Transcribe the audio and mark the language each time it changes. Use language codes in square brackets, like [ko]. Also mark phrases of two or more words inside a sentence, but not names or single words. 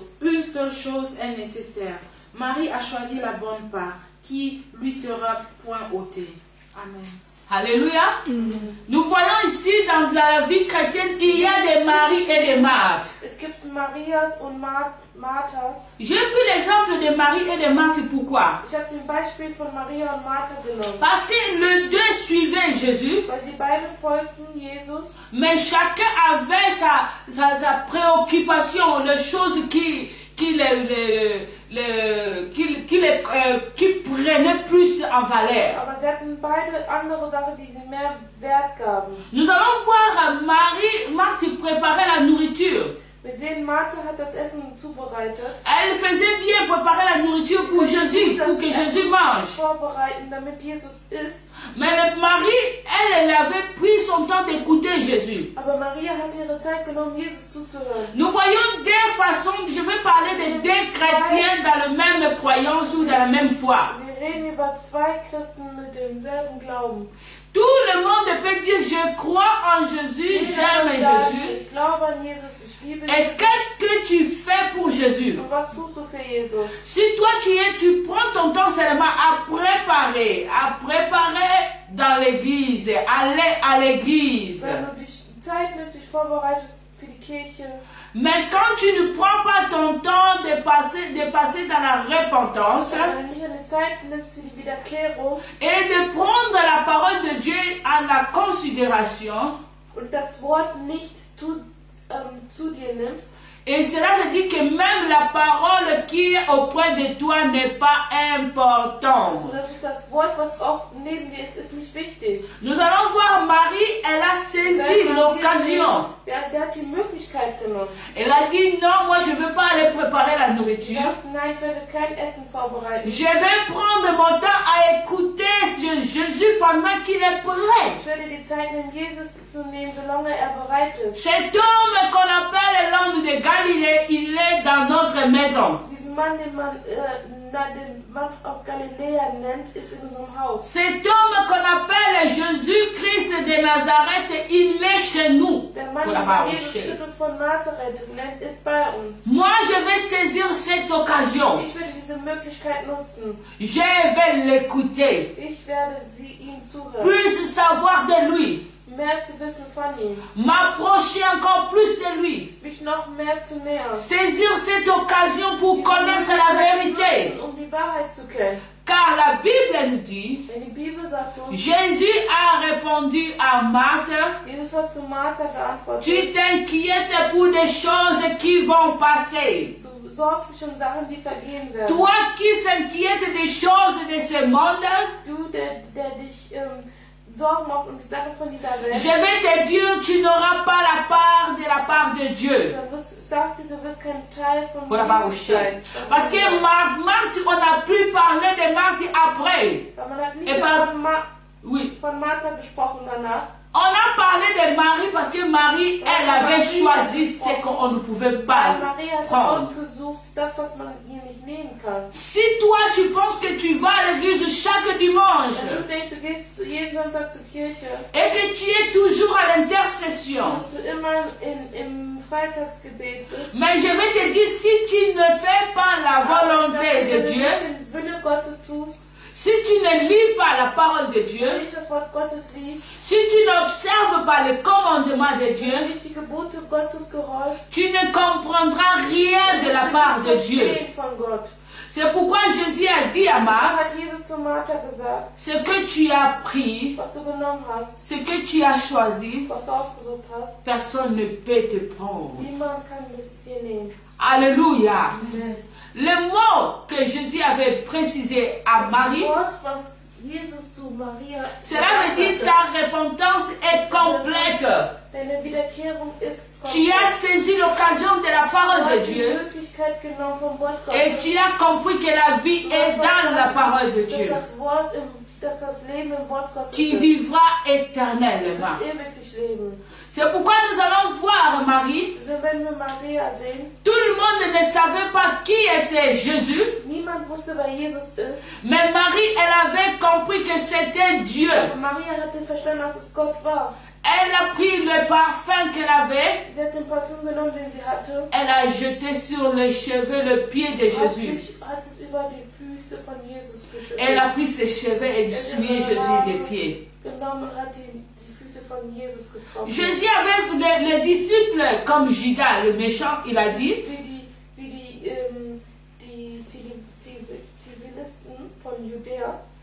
[fr] Une seule chose est nécessaire. Marie a choisi la bonne part, qui lui sera point ôtée. Amen. Alléluia. Nous voyons ici dans la vie chrétienne, il y a des maris et des Marthes. [de] Es gibt Marias und Marthas. [fr] J'ai pris l'exemple de Marie et de Marthe. Pourquoi? [de] Ich habe den Beispiel von Maria und Martha genommen. [fr] Parce que les deux suivaient Jésus. [de] Weil sie beide folgten Jesus. [fr] Mais chacun avait sa préoccupation, les choses qui prenaient plus en valeur. [de] Aber sie hatten beide andere Sachen, die sie mehr Wert gaben. [fr] Nous allons voir Marthe préparer la nourriture. [de] Wir sehen, Martha hat das Essen zubereitet. [fr] Elle faisait bien préparer la nourriture pour Jésus, pour que Jésus mange. [de] Vorbereiten, damit Jesus isst. [fr] Mais Marie, elle avait pris son temps d'écouter Jésus. [de] Aber Maria hat ihre Zeit genommen, Jesus zuzuhören. [fr] Nous voyons deux façons, je vais parler de deux chrétiens dans la même croyance ou dans la même foi. [de] Wir reden über zwei Christen mit demselben Glauben. [fr] Tout le monde peut dire, je crois en Jésus, j'aime Jésus. [de] Ich glaube an Jesus, ich liebe [fr] Et [de] Jesus. [fr] qu'est-ce que tu fais pour Jésus? [de] Und was tust du für Jesus? [fr] Si toi tu prends ton temps seulement à préparer dans l'église, aller à l'église. [de] Wenn du dich Zeit nimmst, dich vorbereitet für die Kirche. [fr] Mais quand tu ne prends pas ton temps de passer dans la repentance [de] Wenn du nicht eine Zeit nimmst für die Wiederkehrung [fr] et de prendre la parole de Dieu en la considération, [de] und das Wort nicht zu dir nimmst, [fr] et cela veut dire que même la parole qui est auprès de toi n'est pas importante. [de] sodass das Wort, was auch neben dir ist nicht wichtig. [fr] Nous allons voir Marie, elle a saisi l'occasion. [de] Ja, sie hat die Möglichkeit genommen. [fr] Elle a dit non, moi je ne veux pas aller préparer la [de] Sie [fr] nourriture. [de] sagt, nein, ich werde kein Essen vorbereiten. [fr] Je vais prendre mon temps à écouter Jésus pendant qu'il est prêt. [de] Ich werde die Zeit nehmen, Jesus zu nehmen, solange er bereit ist. [fr] Cet homme qu'on appelle l'homme de Galilée, il est dans notre maison. [de] Diesen Mann, den Mann aus Galiläa nennt, ist in unserem Haus. [fr] Cet homme qu'on appelle Jésus-Christ de Nazareth, il est chez nous. [de] Der Mann, [fr] Pour [de] den [fr] la [de] Jesus Christus von Nazareth nennt, ist bei uns. [fr] Moi, je vais saisir cette occasion. [de] Ich werde diese Möglichkeit nutzen. [fr] Je vais l'écouter. [de] Ich werde ihm zuhören. [fr] Plus savoir de lui. [de] Mehr zu wissen von ihm. [fr] M'approcher encore plus de lui. [de] Mich noch mehr zu nähern. [fr] Saisir cette occasion pour connaître la vérité. [de] Nutzen, die Wahrheit zu kennen. [fr] Car la Bible nous dit, [de] Denn die Bibel sagt uns, [fr] Jésus a répondu à Marthe, [de] Jesus hat zu Martha geantwortet, [fr] tu t'inquiètes pour des choses qui vont passer. [de] du sorgst dich um Sachen, die vergehen werden. [fr] Toi qui s'inquiètes des choses de ce monde, [de] Du, der dich Sorgen macht um die Sachen von dieser Welt, [fr] je vais te dire, tu n'auras pas la part de la part de Dieu. [de] dann sagt sie, du wirst kein Teil von [fr] Pour la [de] Jesus sein. [fr] Parce que Marthe, on n'a plus parlé de Marthe après. [de] Weil man hat nicht [fr] Et [de] mehr [fr] pas- Oui. [de] von Martha gesprochen danach. [fr] On a parlé de Marie parce que Marie, elle avait choisi ce qu'on ne pouvait pas [de] Weil Maria hat [fr] prendre. [de] ausgesucht, das, was man ihr nicht nehmen kann. [fr] Si toi, tu penses que tu vas à l'église chaque dimanche [de] Wenn du denkst, du gehst jeden Sonntag zur Kirche, [fr] et que tu es toujours à l'intercession, [de] dass du immer im Freitagsgebet bist, [fr] mais je vais te dire, si tu ne fais pas la volonté de Dieu, [de] den Wille Gottes tust, [fr] si tu ne lis pas la parole de Dieu, [de] wenn du nicht das Wort Gottes liest, [fr] si tu n'observes pas les commandements de Dieu, [de] wenn du nicht die Gebote Gottes gehorchst, [fr] tu ne comprendras rien de la part de Dieu. [de] verstehen von Gott. [fr] C'est pourquoi Jésus a dit à [de] So [fr] Marthe, [de] hat Jesus zu Martha gesagt, [fr] ce que tu as pris, [de] was du genommen hast, [fr] ce que tu as choisi, [de] was du ausgesucht hast, [fr] personne ne peut te prendre. [de] niemand kann es dir nehmen. [fr] Alléluia. Le mot que Jésus avait précisé à Marie, [de] Das Wort, was Jesus zu Maria [fr] cela veut dire que ta repentance est complète. [de] deine Wiederkehrung ist [fr] Tu as saisi l'occasion de la [de] Du [fr] parole de [de] hast die [fr] Dieu [de] Möglichkeit genommen vom Wort [fr] et [de] Gottes. [fr] tu as compris que la vie est dans la parole de [de] Dass [fr] Dieu. [de] das Wort dass das Leben im Wort Gottes [fr] tu [de] ist. [fr] vivras éternellement. [de] Du wirst ewiglich leben. [fr] C'est pourquoi nous allons voir Marie. [de] So, wenn wir Maria sehen, [fr] Tout le monde ne savait pas qui était Jésus, [de] niemand wusste, wer Jesus ist. [fr] mais Marie, elle avait compris que c'était Dieu. [de] Aber Maria hatte verstanden, dass es Gott war. [fr] Elle a pris le parfum qu'elle avait, [de] Sie hat den Parfüm genommen, den sie hatte. [fr] elle a jeté sur les cheveux le pied de Jésus. [de] Hat es über die Füße von Jesus geschüttet. [fr] Elle a pris ses cheveux et essuyé Jésus les pieds. [de] Genommen und hat die Füße von Jesus getroffen. [fr] Jésus avait les disciples comme Judas, le méchant, il a dit, [de] Die Zivilisten von Judäa,